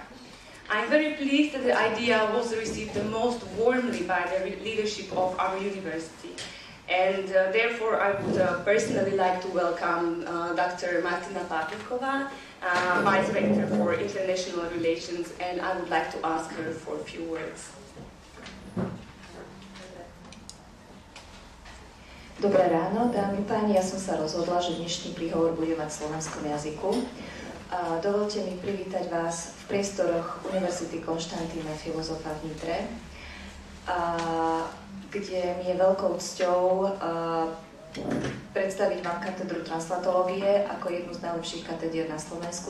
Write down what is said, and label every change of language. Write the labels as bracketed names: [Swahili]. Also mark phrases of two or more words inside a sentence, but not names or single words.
[English] I'm very pleased that the idea was received the most warmly by the leadership of our university. And therefore, I would personally like to welcome Dr. Martina Pavlikova, Vice Rector for International Relations, and I would like to ask her for a few words. [Slovak] Dobré ráno, dámy páni, ja som sa rozhodla, že dnešný príhovor bude mať v slovenskom jazyku. Dovolte mi privítať vás v priestoroch Univerzity Konštantína Filozofa v Nitre, kde mi je veľkou cťou predstaviť vám katedru translatológie ako jednu z najlepších katedier na Slovensku.